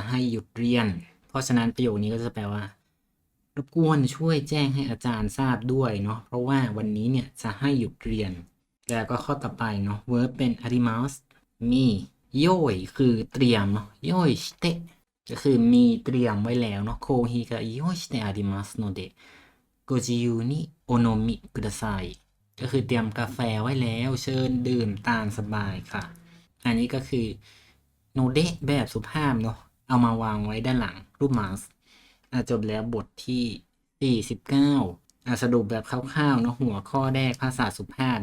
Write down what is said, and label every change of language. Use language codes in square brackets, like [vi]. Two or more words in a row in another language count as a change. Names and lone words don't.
[th] ให้หยุดเรียนเพราะฉะนั้นประโยคนี้ก็จะแปลว่ารบกวนช่วยแจ้งให้อาจารย์ทราบด้วยเนาะเพราะว่าวันนี้เนี่ยจะให้หยุดเรียนแล้วก็ข้อต่อไปเนาะ verb เป็น arimas มีโย่อยคือเตรียมเนาะ [ja] 用意して [th] ก็คือมีเตรียมไว้แล้วเนาะ [ja] コーヒーが用意してありますのでご自由にお飲みください [th] ก็คือเตรียมกาแฟไว้แล้วเชิญดื่มตามสบายค่ะอันนี้ก็คือโนเดะแบบสุภาพเนาะเอามาวางไว้ด้านหลังรูปมาสจบแล้วบทที่49สรุปแบบคร่าวๆเนาะหัวข้อแรกภาษาสุภาพ